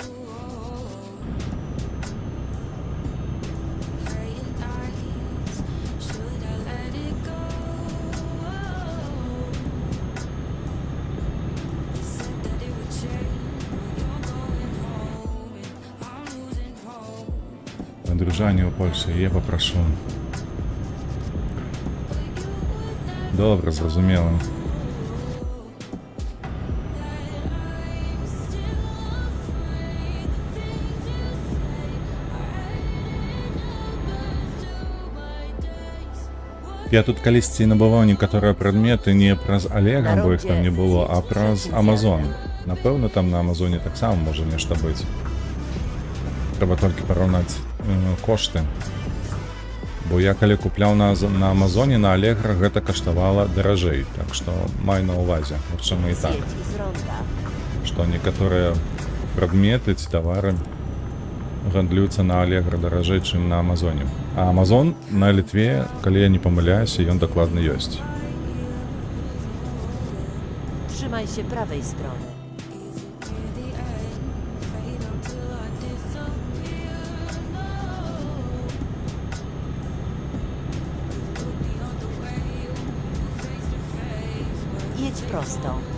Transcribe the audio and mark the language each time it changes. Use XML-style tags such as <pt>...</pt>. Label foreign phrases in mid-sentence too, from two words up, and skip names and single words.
<en>Praying eyes, should I let it go? You said that it would change, but you're going home, and I'm losing hope.</en> <uk>Одружання у Польщі я попрошу. Добре, зрозуміло.</uk> <be>Я тут калісьці набываў некаторыя прадметы не праз Алегра, бо іх там не было, а праз Амазон. Напэўна, там на Амазоне таксама можа нешта быць. Трэба толькі параўнаць кошты. Бо я калі купляў на Амазоне, на Алегра гэта каштавала даражэй. Так што май на ўвазе, магчыма і так.</be> <pl>Zjedź z ronda.</pl> <be>Што некаторыя прадметы ці тавары гандлююцца на Алегра даражэй, чым на Амазоне. А Амазон на Літве, калі я не памыляюся, ён дакладна ёсць.</be> <pl>Trzymaj się prawej strony. Jedź prosto.</pl>